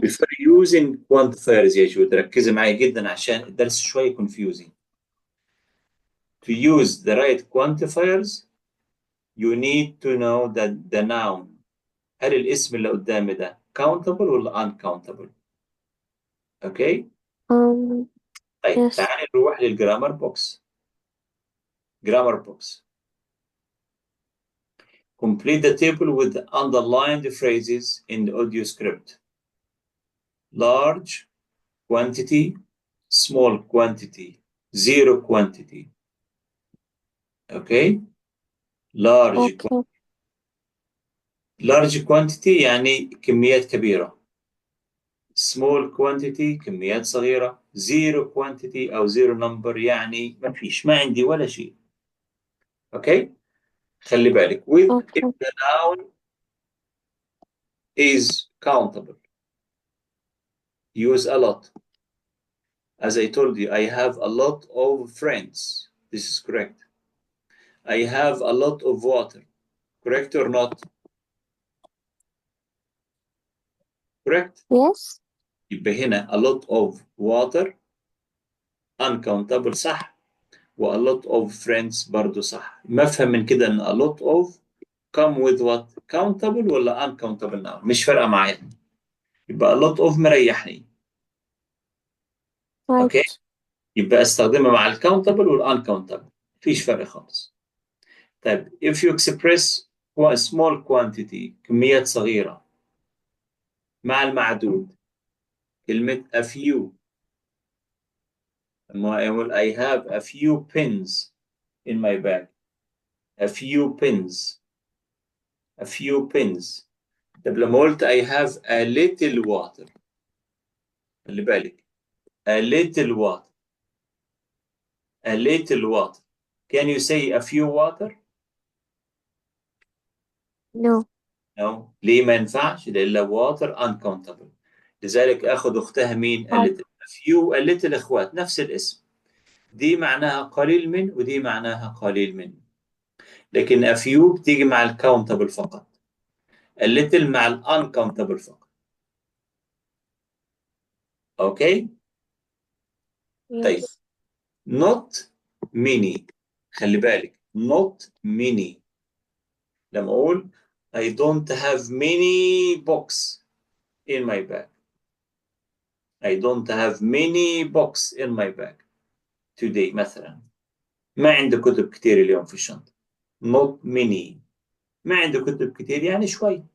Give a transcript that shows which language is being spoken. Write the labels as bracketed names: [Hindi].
[English] before using quantifiers [Arabic] يا جود ركزي معي جدا عشان الدرس شوي confusing. [English] To use the right quantifiers, you need to know that the noun. [Arabic] هل الاسم اللي قدامي ده countable ولا uncountable؟ اوكي؟ طيب [English] Yes. [Arabic] تعالي نروح للجرامر بوكس. جرامر بوكس. [English] Complete the table with the underlined phrases in the audio script. Large quantity, small quantity, zero quantity. Okay? Large Okay. [Arabic] large quantity يعني كميات كبيرة. small quantity كميات صغيرة. zero quantity أو zero number يعني ما فيش، ما عندي ولا شيء. [English] Okay? [Arabic] خلي بالك with [English] Okay. if the noun is countable. Use a lot. As I told you, I have a lot of friends. This is correct. I have a lot of water. Correct or not? Correct. Yes. [Arabic] يبقى هنا [English] a lot of water [Arabic] uncountable صح، و [English] a lot of friends [Arabic] برضو صح. مفهم من كده ان [English] a lot of come with what؟ [Arabic] countable ولا uncountable now؟ مش فارقة معايا. يبقى a lot of مريحني. [English] Okay? Right. [Arabic] يبقى استخدمها مع الكاونتبل والuncountable. مفيش فرق خالص. طيب [English] if you express a small quantity [Arabic] كميات صغيرة مع المعدود كلمة a few. لما أقول [English] I have a few pins in my bag. A few pins. A few pins. [Arabic] طب لما قلت [English] I have a little water. [Arabic] خلي بالك. [English] A little water. A little water. Can you say a few water? No. No. [Arabic] ليه ما ينفعش؟ لأن water uncountable. لذلك أخذ أختها مين؟ a little. [English] A few a little [Arabic] إخوات نفس الاسم. دي معناها قليل من ودي معناها قليل من. لكن a few بتيجي مع الكاونتبل فقط. A little مع الuncountable فقط. أوكي؟ طيب. [English] Yes. Not many. [Arabic] خلي بالك. [English] Not many. [Arabic] لما أقول [English] I don't have many books in my bag. I don't have many books in my bag today مثلا. [Arabic] ما عندي كتب كتير اليوم في الشنطة. [English] Not many. [Arabic] ما عندي كتب كتير يعني شوي.